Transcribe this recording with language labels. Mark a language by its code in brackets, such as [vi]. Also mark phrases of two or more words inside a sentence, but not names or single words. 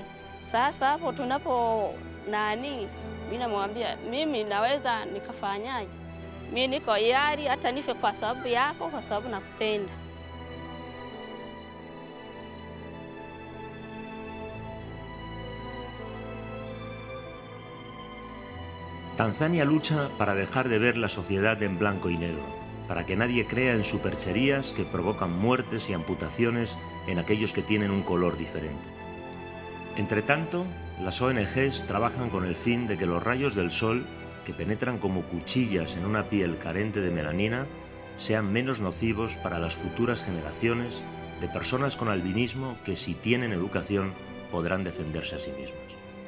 [sw] Sasa hapo tunapo mimi namwambia mimi naweza nikafanyaje? Mimi niko hiari hata nife kwa sababu yako, kwa sababu nakupenda. [es] Tanzania lucha para dejar de ver la sociedad en blanco y negro, para que nadie crea en supercherías que provocan muertes y amputaciones en aquellos que tienen un color diferente. Entre tanto, las ONGs trabajan con el fin de que los rayos del sol, que penetran como cuchillas en una piel carente de melanina, sean menos nocivos para las futuras generaciones de personas con albinismo que, si tienen educación, podrán defenderse a sí mismas.